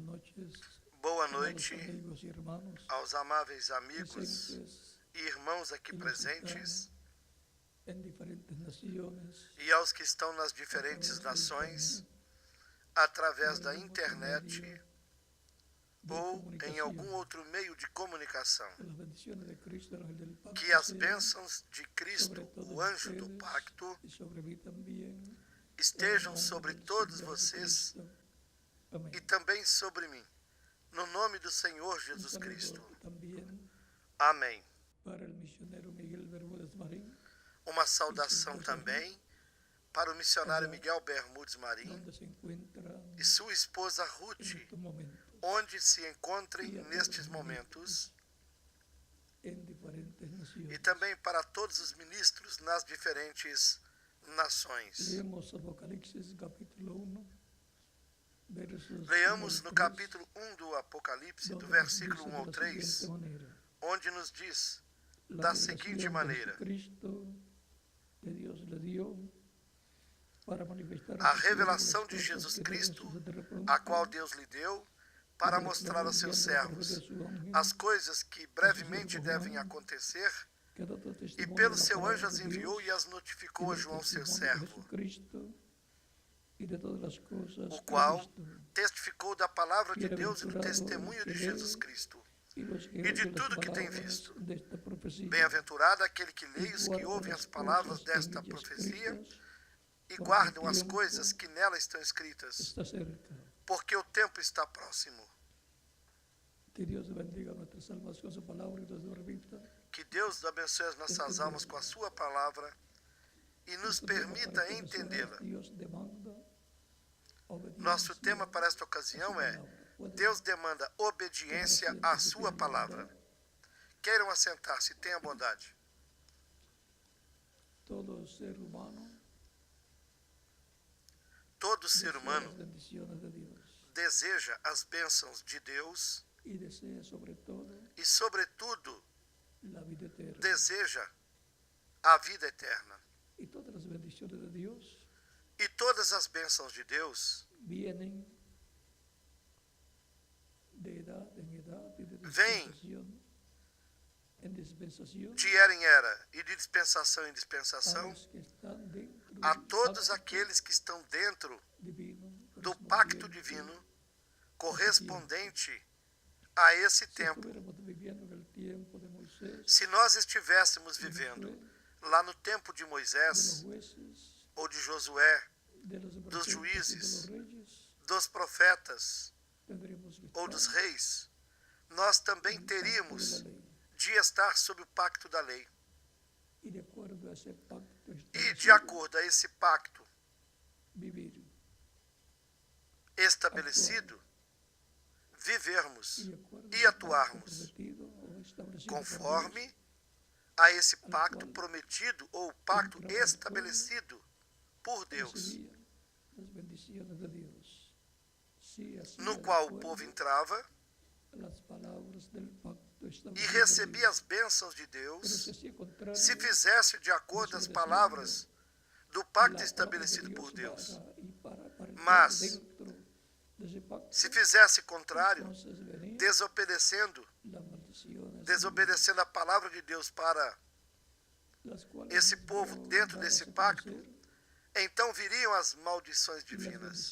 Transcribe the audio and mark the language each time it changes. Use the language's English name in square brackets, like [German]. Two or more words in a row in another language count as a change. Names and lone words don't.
[Portuguese] Boa amados noite [Spanish] amigos y hermanos [Portuguese] aos amáveis amigos presentes e irmãos aqui [Spanish] y los que presentes están en diferentes naciones [Portuguese] e aos que estão nas a diferentes [Spanish] través de [Portuguese] nações [Spanish] internet [Portuguese] através o da [Spanish] algún otro [Portuguese] internet [Spanish] medio de [Portuguese] ou em algum [Spanish] comunicación. [Portuguese] outro meio de comunicação. [Spanish] Que las bendiciones de Cristo, el ángel del pacto, [Portuguese] Que as [Spanish] sean [Portuguese] bênçãos de Cristo, [Spanish] sobre todos [Portuguese] o anjo do [Spanish] ustedes [Portuguese] pacto, [Spanish] y sobre mí también, en [Portuguese] estejam [Spanish] el [Portuguese] sobre [Spanish] nombre del [Portuguese] todos [Spanish] Señor [Portuguese] vocês [Spanish] Jesucristo. Amén. [Portuguese] e também sobre mim. No nome do Senhor [Spanish] Un [Portuguese] Jesus [Spanish] saludo [Portuguese] Cristo. [Spanish] también [Portuguese] Amém. [Spanish] para el misionero Miguel Bermúdez Marín, [Portuguese] Uma saudação também para o missionário Miguel Bermudes Marim [Spanish] donde se encuentra [Portuguese] e sua esposa [Spanish] en [Portuguese] Ruth, [Spanish] estos momentos [Portuguese] onde se encontrem nestes momentos, [Spanish] en diferentes [Portuguese] e [Spanish] naciones. [Portuguese] também para todos os ministros nas diferentes nações. [Spanish] Leemos Apocalipsis capítulo 1, versos Leamos 1 [Portuguese] no [Spanish] al 3, [Portuguese] capítulo 1 do Apocalipse, do [Spanish] donde nos [Portuguese] versículo [Spanish] dice [Portuguese] 1 [Spanish] de [Portuguese] ao [Spanish] la [Portuguese] 3, [Spanish] siguiente manera: [Portuguese] onde nos diz [Spanish] la [Portuguese] da seguinte [Spanish] revelación de [Portuguese] maneira: [Spanish] Jesucristo que Dios le dio para manifestar [Portuguese] a [Spanish] sus [Portuguese] revelação de [Spanish] siervos las [Portuguese] Jesus [Spanish] cosas que deben [Portuguese] Cristo, [Spanish] suceder pronto, [Portuguese] a qual Deus lhe deu, para mostrar aos seus servos as coisas que brevemente devem acontecer, [Spanish] que dado [Portuguese] e [Spanish] testimonio [Portuguese] pelo [Spanish] de la [Portuguese] seu [Spanish] palabra [Portuguese] anjo as [Spanish] de [Portuguese] enviou [Spanish] Dios [Portuguese] e as notificou a [Spanish] y del [Portuguese] João, seu [Spanish] testimonio de [Portuguese] servo, [Spanish] Jesucristo y de todas las cosas [Portuguese] o [Spanish] que ha [Portuguese] qual [Spanish] visto. [Portuguese] testificou da palavra de Deus e do testemunho de Jesus Cristo, [Spanish] Y los que [Portuguese] e de [Spanish] oyen las [Portuguese] tudo que tem [Spanish] palabras [Portuguese] visto. [Spanish] de esta profecía [Portuguese] Bem-aventurado aquele que lê [Spanish] y [Portuguese] e os que [Spanish] guarda [Portuguese] ouvem [Spanish] las [Portuguese] as palavras [Spanish] cosas en [Portuguese] desta [Spanish] ella [Portuguese] profecia [Spanish] escritas, [Portuguese] e [Spanish] porque [Portuguese] guardam [Spanish] el [Portuguese] as [Spanish] tiempo [Portuguese] coisas que nela estão escritas, [Spanish] está cerca. [Portuguese] porque o tempo está próximo. [Spanish] Que Dios bendiga nuestras almas con su palabra y nos permita [Portuguese] Que Deus abençoe as nossas almas com a sua palavra e nos permita entendê-la. [Spanish] Dios demanda [Portuguese] Nosso tema para esta ocasião é: Deus demanda obediência à sua palavra. Queiram assentar-se, tenha bondade. [Spanish] todo ser humano [Portuguese] Todo ser [Spanish] desea [Portuguese] humano [Spanish] las bendiciones de Dios [Portuguese] deseja as bênçãos de Deus [Spanish] y desea sobre todo [Portuguese] e, sobretudo, [Spanish] la vida eterna. [Portuguese] deseja a vida eterna. [Spanish] Y todas las bendiciones de Dios [Portuguese] E todas as bênçãos de Deus [Spanish] vienen de edad en edad y de [Portuguese] Vem [Spanish] dispensación en dispensación [Portuguese] de era em era e de dispensação em [Spanish] a [Portuguese] dispensação [Spanish] los que están dentro [Portuguese] a [Spanish] del [Portuguese] todos [Spanish] pacto [Portuguese] aqueles que estão dentro [Spanish] divino [Portuguese] do pacto [Spanish] correspondiente. [Portuguese] divino correspondente a esse [Spanish] Si [Portuguese] tempo. [Spanish] estuviéramos viviendo en el tiempo de Moisés, [Portuguese] Se nós estivéssemos [Spanish] de [Portuguese] vivendo [Spanish] Josué, [Portuguese] lá no tempo de [Spanish] de los [Portuguese] Moisés [Spanish] jueces, [Portuguese] ou de Josué, [Spanish] de los [Portuguese] dos [Spanish] profetas y de [Portuguese] juízes, [Spanish] los reyes, [Portuguese] dos profetas [Spanish] tendríamos que [Portuguese] ou dos [Spanish] estar [Portuguese] reis, nós também [Spanish] en el pacto de la [Portuguese] teríamos [Spanish] ley. [Portuguese] de estar sob o pacto da lei. [Spanish] Y de acuerdo a ese pacto [Portuguese] E, de [Spanish] establecido, [Portuguese] acordo a esse pacto [Spanish] vivir. [Portuguese] estabelecido, vivermos [Spanish] Y de acuerdo [Portuguese] e [Spanish] al pacto [Portuguese] atuarmos [Spanish] prometido o establecido por [Portuguese] conforme [Spanish] Dios, [Portuguese] a esse [Spanish] al [Portuguese] pacto qual prometido ou pacto [Spanish] entraba el [Portuguese] estabelecido por Deus, [Spanish] recibía las bendiciones de Dios. Sí, así [Portuguese] no [Spanish] de [Portuguese] qual o [Spanish] acuerdo [Portuguese] povo entrava [Spanish] a las palabras del pacto [Portuguese] e [Spanish] establecido por [Portuguese] recebia [Spanish] Dios. [Portuguese] as bênçãos de [Spanish] Pero [Portuguese] Deus [Spanish] si hacía contrario, [Portuguese] se fizesse de acordo às palavras do pacto estabelecido por Deus. Mas, se fizesse contrário, desobedecendo a palavra de Deus para esse povo dentro desse pacto, então viriam as maldições divinas.